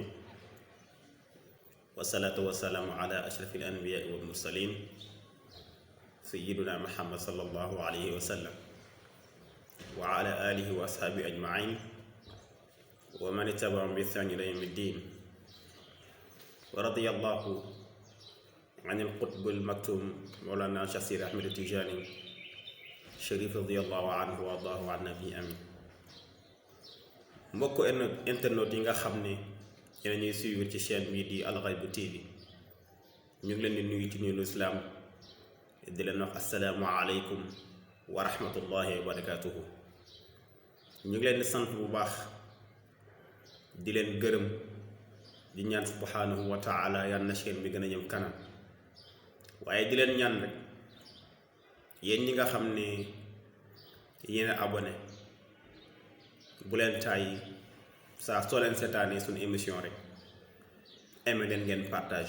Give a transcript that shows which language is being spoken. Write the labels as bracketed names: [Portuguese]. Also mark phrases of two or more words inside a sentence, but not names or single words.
[Arabic] والصلاة والسلام على أشرف الأنبياء والمرسلين سيدنا محمد صلى الله عليه وسلم وعلى آله وأصحابه أجمعين ومن اتبعهم بإحسان إلى يوم الدين. ورضي الله عن القطب المكتوم مولانا شيخ سيدي أحمد التجاني شريف رضي الله عنه وارضاه عن نبي أمين. [Wolof] mbokk internet yi nga xam ne yéen ñuy suivre ci chaîne bii di Al Haïbou TV ñu ngi leen di nuyu ci nuyu islam di leen wax [Arabic] السلام عليكم ورحمة الله وبركاته. [Wolof] ñu ngi leen di sant bu baax di leen gërëm di ñaan [Arabic] سبحانه وتعالى [Wolof] yal na chaîne bi gën a jëm kanam, waaye di leen ñaan rek yéen ñi nga xam ne yéen a abonné bu leen tàyyi saa soo leen seetaanee suñu émission rek aimé leen ngeen partagé.